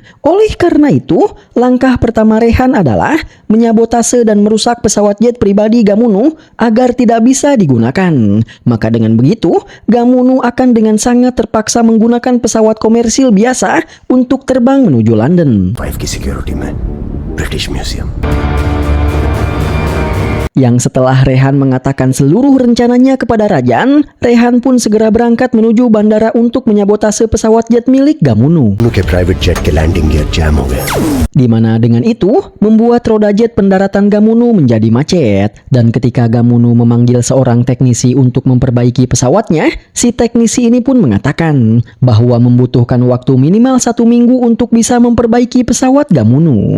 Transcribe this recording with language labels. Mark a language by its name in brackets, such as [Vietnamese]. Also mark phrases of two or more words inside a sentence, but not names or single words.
[Indonesian] Oleh karena itu, langkah pertama Rehan adalah menyabotase dan merusak pesawat jet pribadi Gamunu agar tidak bisa digunakan. Maka dengan begitu, Gamunu akan dengan sangat terpaksa menggunakan pesawat komersil biasa untuk terbang menuju London. [Hindi] 5 की सिक्योरिटी में ब्रिटिश म्यूजियम. [Indonesian] Yang setelah Rehan mengatakan seluruh rencananya kepada Rajan, Rehan pun segera berangkat menuju bandara untuk menyabotase pesawat jet milik Gamunu. [Hindi] उनके [English] private jet [Hindi] के [English] landing gear jam [Hindi] हो गए. [Indonesian] Di mana dengan itu membuat roda jet pendaratan Gamunu menjadi macet. Dan ketika Gamunu memanggil seorang teknisi untuk memperbaiki pesawatnya, si teknisi ini pun mengatakan bahwa membutuhkan waktu minimal 1 minggu untuk bisa memperbaiki pesawat Gamunu.